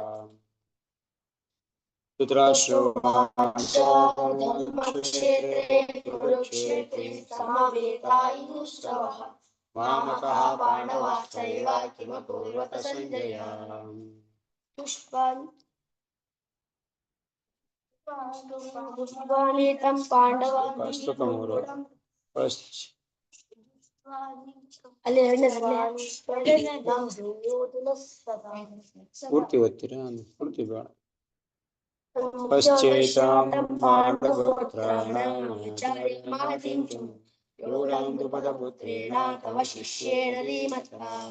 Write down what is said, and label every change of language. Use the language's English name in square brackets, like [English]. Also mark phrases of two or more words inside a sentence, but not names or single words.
[Sanskrit] धर्मक्षेत्रे कुरुक्षेत्रे समवेतायुश्रवः। मामकः पाण्डवाश्चैव किमकुर्वत सञ्जय। पुष्पाणितं पाण्डवान् [Kannada] ಪೂರ್ತಿ ಓದ್ತೀರಾ? ಪೂರ್ತಿ ಬೇಡ. [Sanskrit] ಪಶ್ಚೇತಾಂ ಪಾಂಡವಪುತ್ರಾಣಾಂ ಯೋರಾಂ ದ್ರುಪದಪುತ್ರೇಣ ತವ ಶಿಷ್ಯೇಣ ಧೀಮತಾ.